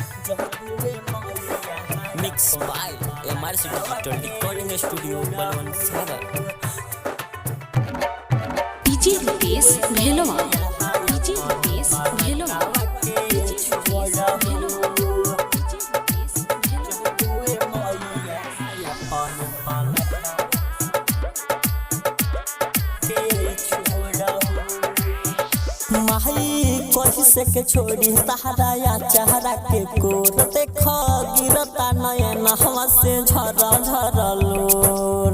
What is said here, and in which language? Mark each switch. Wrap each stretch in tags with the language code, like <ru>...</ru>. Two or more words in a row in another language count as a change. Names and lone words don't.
<en>Mixed by MRC Digital Recording Studio, Balwan Sagar. DJ Rupesh Bhelwa. DJ Rupesh Bhelwa. DJ Rupesh Bhelwa.</en> <bho>माही कही से के छोड़ी तहरा या चेहरा के कोर देख गिरता नयन हवा से झरा झरा लोर</bho>